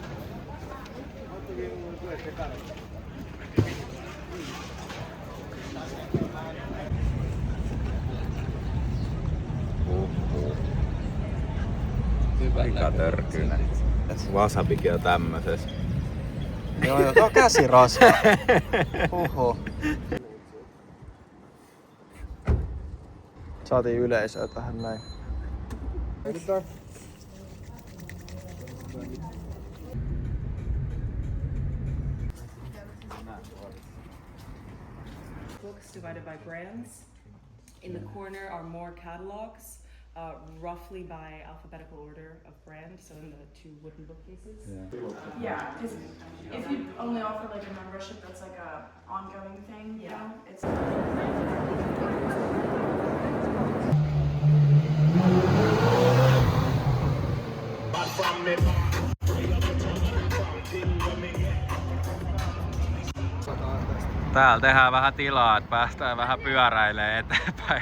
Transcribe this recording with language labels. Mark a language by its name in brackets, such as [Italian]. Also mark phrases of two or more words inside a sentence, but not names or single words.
[Finnish] Pikatörkyinen. Wasabikin on tämmöses. Joo, tuo käsirasva. Oho. Saatiin yleisöä tähän näin. [English] Books divided by brands. In the corner are more catalogs, roughly by alphabetical order of brand, so in the two wooden bookcases. Yeah, because if you only offer like a membership that's like a ongoing thing, you know, it's. [Finnish] Täällä tehdään vähän tilaa, että päästään vähän pyöräilemään eteenpäin.